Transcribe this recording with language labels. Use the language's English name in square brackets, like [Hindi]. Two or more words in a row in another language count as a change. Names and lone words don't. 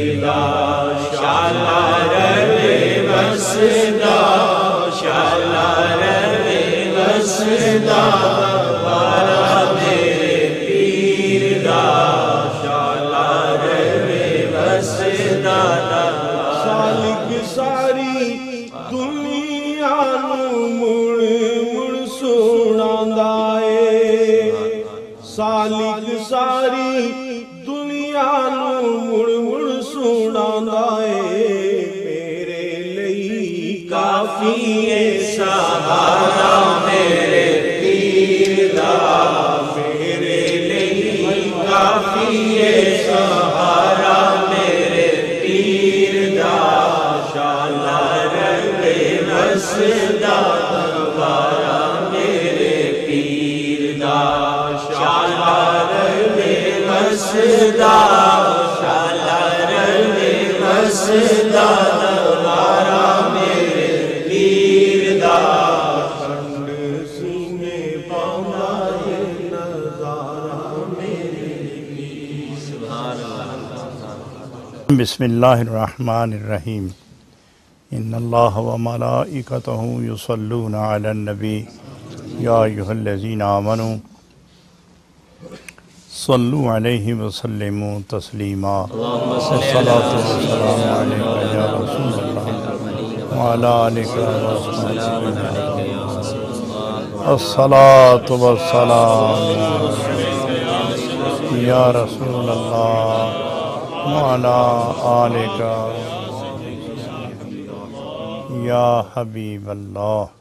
[Punjabi] دا شالا رہے وسدا شالا رہے وسدا دوارا میرے پیر دا شالا رہے وسدا سالک ساری دنیا نو مڑ مڑ سناندا اے سالک ساری دنیا نو مڑ مڑ سناندا اے میرے لئی کافی اے سہارا میرے پیر دا میرے لئی کافی اے سہارا میرے پیر دا شالا رہے وسدا دوارا میرے پیر دا شالا رہے وسدا شالا رہے وسدا دوارا میرے پیر دا ٹھنڈ سینے پاوندا اے نظارہ میرے پیر [Arabic] سبحان اللہ بسم اللہ الرحمن الرحیم ان اللہ و ملائکتہ یصلون علی النبی یا ایھا الذین آمنوا صلوا علیہ وسلموا تسلیما الصلاۃ والسلام علیک یا رسول اللہ وعلی آلک وصحبہ الصلاۃ والسلام یا رسول اللہ وعلی آلک یا حبیب اللہ.